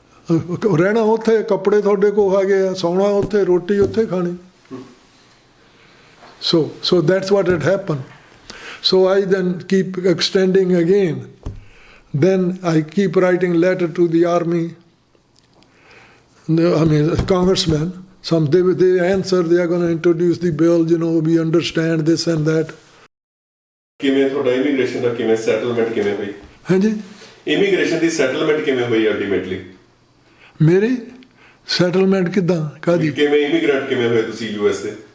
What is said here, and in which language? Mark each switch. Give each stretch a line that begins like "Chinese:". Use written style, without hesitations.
Punjabi: ਰਹਿਣਾ ਉੱਥੇ, ਕੱਪੜੇ ਤੁਹਾਡੇ ਕੋਲ ਹੈਗੇ ਆ, ਸੌਣਾ ਉੱਥੇ, ਰੋਟੀ ਉੱਥੇ ਖਾਣੀ।
English: So that's what had happened. So I then keep extending again. Then I keep writing letter to the army, I mean congressmen. Some they answer, they are going to introduce the bill, you know, we understand this and that.
Punjabi: ਕਿਵੇਂ ਤੁਹਾਡਾ immigration ਦਾ ਕਿਵੇਂ settlement ਕਿਵੇਂ ਹੋਈ? ਹਾਂਜੀ, immigration ਦੀ settlement ਕਿਵੇਂ ਹੋਈ ultimately? ਮੇਰੀ settlement ਕਿੱਦਾਂ, ਕਾਹਦੀ? ਕਿਵੇਂ ਇਮੀਗ੍ਰੈਂਟ ਕਿਵੇਂ ਹੋਏ ਤੁਸੀਂ US ਦੇ?